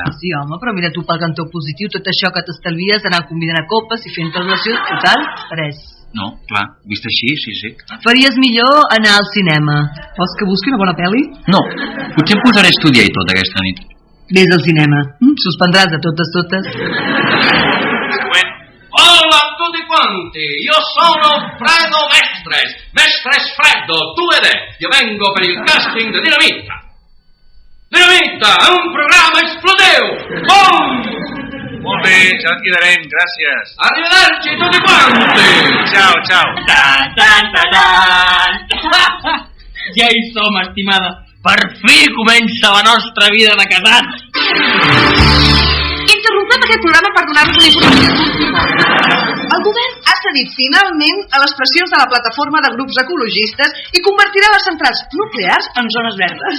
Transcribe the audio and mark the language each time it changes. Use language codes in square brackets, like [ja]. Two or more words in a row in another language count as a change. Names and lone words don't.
[ca] Sí, home, però mira tu pel cantó positiu, tot això que t'estalvies d'anar convidant a copes i fent relacions, total, res. No, clar, vist així, sí. Faries millor anar al cinema. Vols que busqui una bona pel·li? No, potser em posaré a estudiar i tot aquesta nit. Vés al cinema. Suspendràs de totes. Següent. [it] Hola a tutti quanti, io sono Fredo Mestres Freddo, tu ed io vengo per il casting di Dinamita. Dinamita, è un programma esplodeu! Bum! [ca] Molt bé, ja et quedarem, gràcies. [it] Arrivederci tutti quanti! Ciao. [ca] Ja hi som, estimada. Per fi comença la nostra vida de casats. Interrompem aquest programa per donar-vos una informació. El govern ha cedit finalment a les pressions de la plataforma de grups ecologistes i convertirà les centrals nuclears en zones verdes.